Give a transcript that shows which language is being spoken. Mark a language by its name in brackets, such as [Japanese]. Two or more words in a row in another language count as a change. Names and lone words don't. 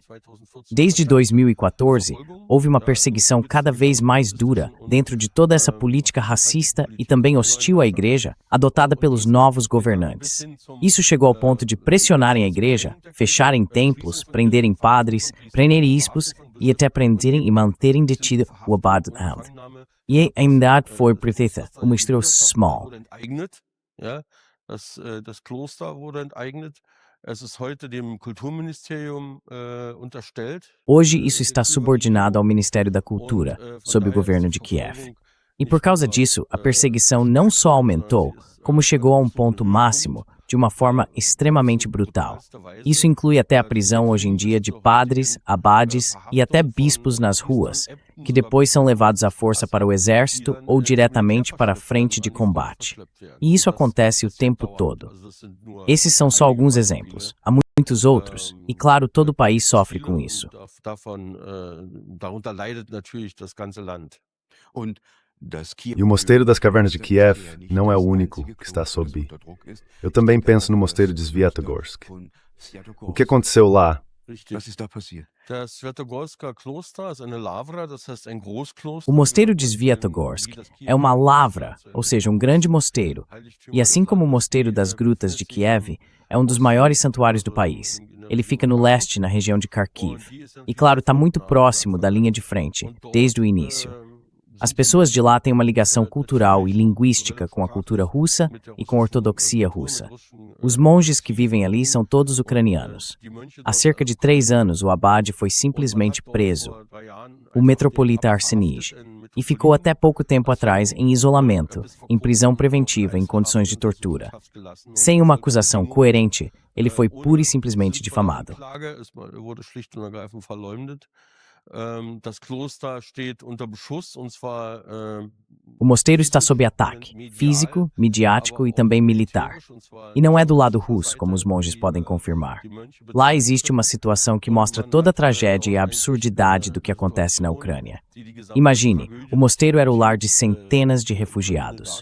[Portuguese] Desde 2014, houve uma perseguição cada vez mais dura dentro de toda essa política racista e também hostil à igreja, adotada pelos novos governantes. Isso chegou ao ponto de pressionarem a igreja, fecharem templos, prenderem padres, prenderem bispos e até prenderem e manterem detido o Abad Ahmed. E ainda foi prefeita, o ministro Small. [German] Das Kloster wurde enteignet. Es ist heute dem Kulturministerium unterstellt. [Portuguese] Hoje, isso está subordinado ao Ministério da Cultura, sob o governo de Kiev. E por causa disso, a perseguição não só aumentou, como chegou a um ponto máximo, de uma forma extremamente brutal. Isso inclui até a prisão hoje em dia de padres, abades e até bispos nas ruas, que depois são levados à força para o exército ou diretamente para a frente de combate. E isso acontece o tempo todo. Esses são só alguns exemplos. Há muitos outros, e claro, todo o país sofre com isso. [German] Darunter leidet natürlich das ganze Land. [Portuguese] E o Mosteiro das Cavernas de Kiev não é o único que está sob. Eu também penso no Mosteiro de Sviatogorsk. O que aconteceu lá? [German] Das Sviatogorsker Kloster ist eine Lavra, das heißt ein Großkloster. [Portuguese] O mosteiro de Sviatogorsk é uma lavra, ou seja, um grande mosteiro. E assim como o mosteiro das Grutas de Kiev, é um dos maiores santuários do país. Ele fica no leste, na região de Kharkiv. E claro, está muito próximo da linha de frente, desde o início. As pessoas de lá têm uma ligação cultural e linguística com a cultura russa e com a ortodoxia russa. Os monges que vivem ali são todos ucranianos. Há cerca de 3 anos, o abade foi simplesmente preso, o metropolita Arsenij, e ficou até pouco tempo atrás em isolamento, em prisão preventiva em condições de tortura. Sem uma acusação coerente, ele foi pura e simplesmente difamado. [German] Das Kloster steht unter Beschuss, und zwar [Portuguese] O mosteiro está sob ataque, físico, midiático e também militar. E não é do lado russo, como os monges podem confirmar. Lá existe uma situação que mostra toda a tragédia e a absurdidade do que acontece na Ucrânia. Imagine, o mosteiro era o lar de centenas de refugiados.